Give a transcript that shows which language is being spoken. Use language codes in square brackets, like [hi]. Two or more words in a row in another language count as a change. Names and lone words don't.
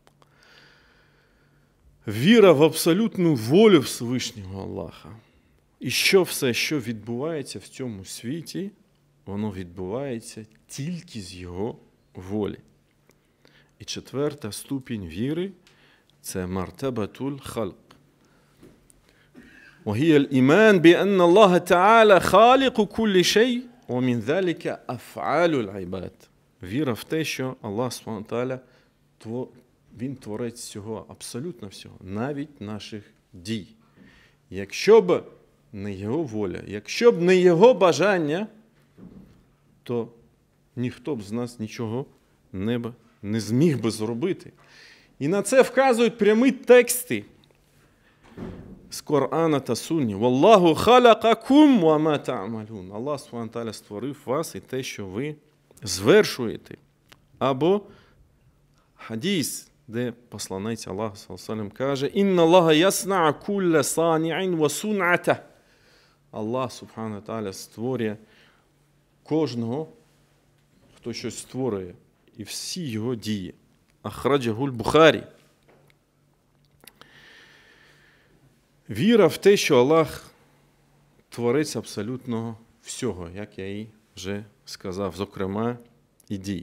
[uk] Віра в абсолютну волю Всевишнього Аллаха. І що все, що відбувається в цьому світі, воно відбувається тільки з Його волі. І четверта ступінь віри – це [ar] مرتبة الخلق. وهي الإيمان بأن الله تعالى خالق كل شيء ومن ذلك أفعال العباد. [uk] Віра в те, що Аллах [ar] سبحانه وتعالى [uk] Він творець всього, абсолютно всього, навіть наших дій. Якщо б не Його воля, якщо б не Його бажання, то ніхто б з нас нічого не зміг би зробити. І на це вказують прямі тексти з Корана та Сунні. [ar] والله خلقكم وما تعملون». [uk] Аллах [ar] سبحانه وتعالى [uk] створив вас і те, що ви звершуєте. Або хадіс, де посланець Аллаха [ar] صلى الله عليه وسلم каже: «إن الله يصنع كل صانع وصنعته». [uk] Аллах [ar] سبحانه وتعالى [uk] створює кожного, хто щось створює, і всі його дії. [ar] أخرجه البخاري. [uk] Віра в те, що Аллах творець абсолютно всього, як я і вже сказав, зокрема, і дій.